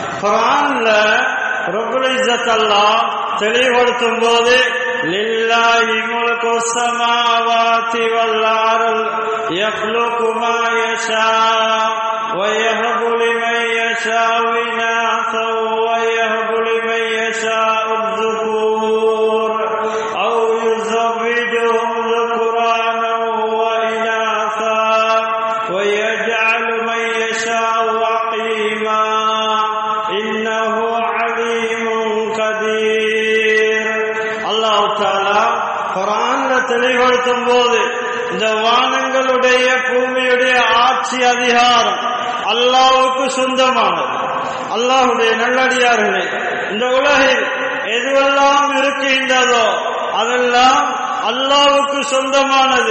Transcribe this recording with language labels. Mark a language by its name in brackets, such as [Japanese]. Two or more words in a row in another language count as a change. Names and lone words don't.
[Tamil] குர்ஆன்ல [Arabic] رب العزة [Tamil] அல்லாஹ் தெளிவுபடுத்தும் போது [Arabic] لله ملك السماوات والأرض يخلق ما يشاء ويهب لمن يشاء إناثا ويهب لمن يشاء الذكور أو يزوجهم ذكرانا وإناثا ويجعل من يشاء عقيما إنه عليم قدير. الله تعالى குர்ஆன்ல தெளிவுபடுத்தும் போது இந்த வானங்களுடைய பூமியுடைய ஆட்சி அதிகாரம் அல்லாஹ்வுக்கு சொந்தமானது. அல்லாஹ்வுடைய நல்லடியார்களே, இந்த உலகில் எதுவெல்லாம் இருக்கின்றதோ அதெல்லாம் அல்லாஹ்வுக்கு சொந்தமானது.